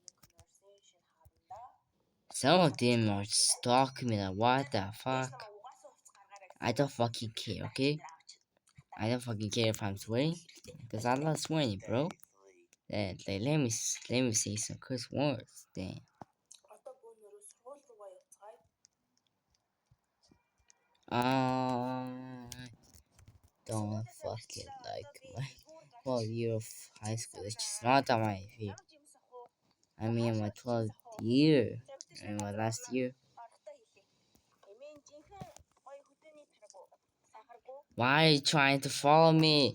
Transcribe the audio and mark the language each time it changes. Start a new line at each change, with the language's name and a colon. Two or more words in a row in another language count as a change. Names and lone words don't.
English: Some of them are stalking me like, what the fuck? I don't fucking care, okay? I don't fucking care if I'm swearing. Because I love swearing, bro. Let me say some curse words, then.
Mongolian: Одоо бөөнөрөө сургууль руугаа явцгаая.
English: Don't fucking like my whole year of high school. It's just not on my feet. I mean, my 12th year. And my last year. Why are you trying to follow me?